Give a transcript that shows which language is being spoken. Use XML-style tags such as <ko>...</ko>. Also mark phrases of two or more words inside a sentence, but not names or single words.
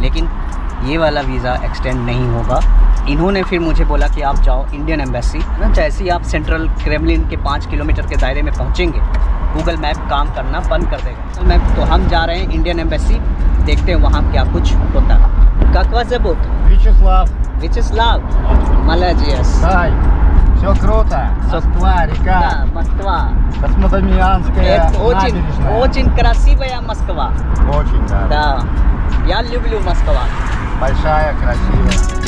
<hi>लेकिन ये वाला</hi> <en>visa extend</en> <hi>नहीं होगा। इन्होंने फिर मुझे बोला कि आप जाओ</hi> <en>Indian embassy</en> <hi>ना। जैसे ही आप सेंट्रल क्रेमलिन के 5 किलोमीटर के दायरे में पहुँचेंगे, गूगल मैप काम करना बंद कर देगा मैप। तो हम जा रहे हैं</hi> <en>Indian embassy,</en> <hi>देखते हैं वहाँ क्या कुछ होता है।</hi> <ru>Как вас зовут? Вячеслав. Вячеслав. Молодец. Тай. Все круто. Москва, река. Да, Москва. Космодемьянская Это набережная. очень красивая Москва. Очень, да. Да. Я люблю Москва. Большая, красивая.</ru>